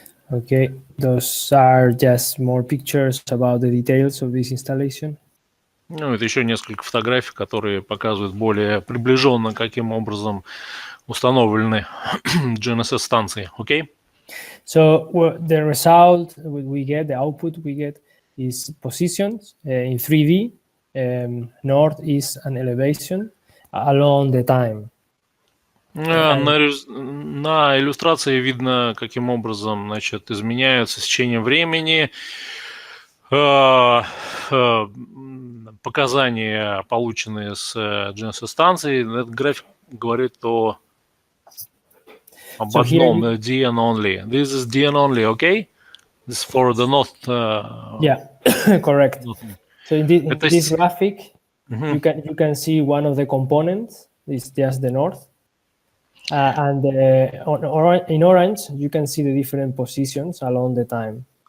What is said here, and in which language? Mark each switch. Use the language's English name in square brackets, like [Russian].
[English] Okay, those are just more pictures about the details of this installation. [Russian] Ну, это еще несколько фотографий, которые показывают более приближенно, каким образом установлены GNSS-станции. [English] Okay? So the result we get, the output we get, is positions in 3D, north, east, and elevation along the time. [Russian] На иллюстрации видно, каким образом, значит, изменяются с течением времени показания, полученные с GNSS-станции. Этот график говорит о об [English] So here [Russian] одном DN only. [English] This is DN only, okay? This is for the north. yeah, correct. So in [Russian] Это [English] this graphic, Мгм. you can see one of the components is just the north, and in orange you can see the different positions along the time.